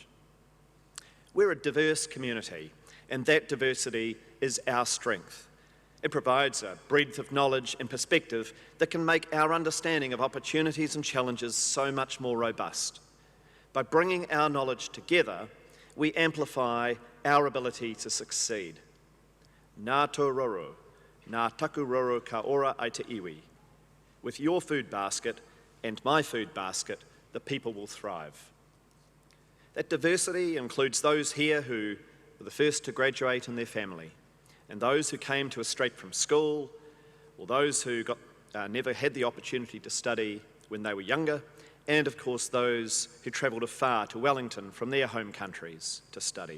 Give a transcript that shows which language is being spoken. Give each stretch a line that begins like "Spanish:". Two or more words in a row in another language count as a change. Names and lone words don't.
English: We're a diverse community, and that diversity is our strength. It provides a breadth of knowledge and perspective that can make our understanding of opportunities and challenges so much more robust. By bringing our knowledge together, we amplify our ability to succeed.
Māori: Nā tō roro, nā taku roro ka ora ai te iwi.
English: With your food basket and my food basket, the people will thrive. That diversity includes those here who were the first to graduate in their family, and those who came to us straight from school, or those who never had the opportunity to study when they were younger, and of course those who travelled afar to Wellington from their home countries to study.